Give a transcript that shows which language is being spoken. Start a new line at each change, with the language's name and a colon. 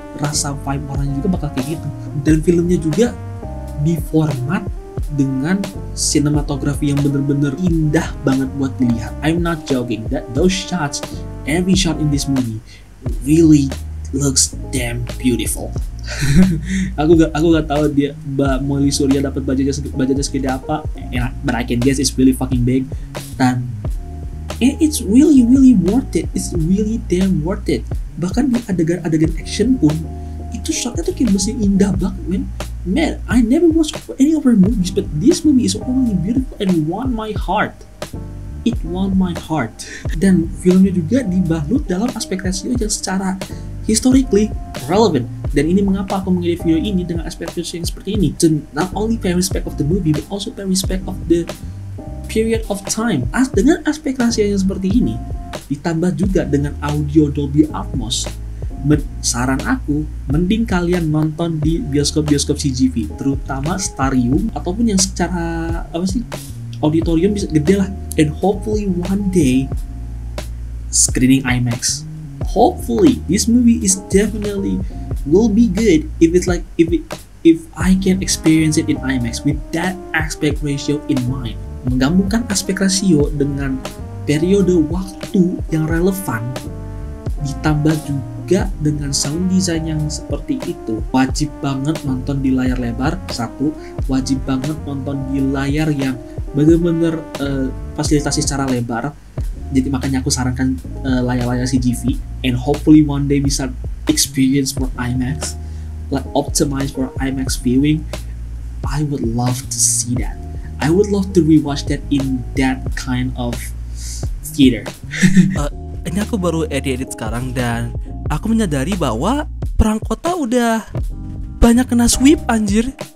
Indonesian: Rasa vibe warnanya juga bakal kayak gitu. Dan filmnya juga di format dengan sinematografi yang bener-bener indah banget buat dilihat.
English: I'm not joking, that those shots, every shot in this movie really looks damn beautiful.
Indonesian: aku gak tahu dia Mbak Molly Surya dapat budgetnya segede apa,
English: but I can guess it's really fucking big. Dan it's really worth it. It's really damn worth it.
Indonesian: Bahkan di adegan action pun itu shotnya tuh kayak masih indah banget, man.
English: I never watched any of her movies, but this movie is only beautiful and won my heart. It won my heart.
Indonesian: Dan filmnya juga dibalut dalam aspek rasio yang secara historically relevant. Dan ini mengapa aku memilih video ini dengan aspek rasio yang seperti ini.
English: To not only pay respect of the movie, but also pay respect of the period of time.
Indonesian: Dengan aspek rasio yang seperti ini, ditambah juga dengan audio Dolby Atmos, saran aku, mending kalian nonton di bioskop-bioskop CGV, terutama Starium ataupun yang secara auditorium bisa gede lah.
English: And hopefully one day screening IMAX. Hopefully this movie is definitely will be good if I can experience it in IMAX with that aspect ratio in mind.
Indonesian: Menggabungkan aspek rasio dengan periode waktu yang relevan, ditambah juga dengan sound design yang seperti itu, wajib banget nonton di layar lebar. Satu, wajib banget nonton di layar yang bener-bener fasilitasi secara lebar. Jadi makanya aku sarankan layar-layar CGV,
English: and hopefully one day
Indonesian: bisa
English: experience for IMAX, like optimize for IMAX viewing. I would love to see that. I would love to rewatch that in that kind of theater.
Indonesian: Ini aku baru edit sekarang dan aku menyadari bahwa Perang Kota udah banyak kena sweep anjir.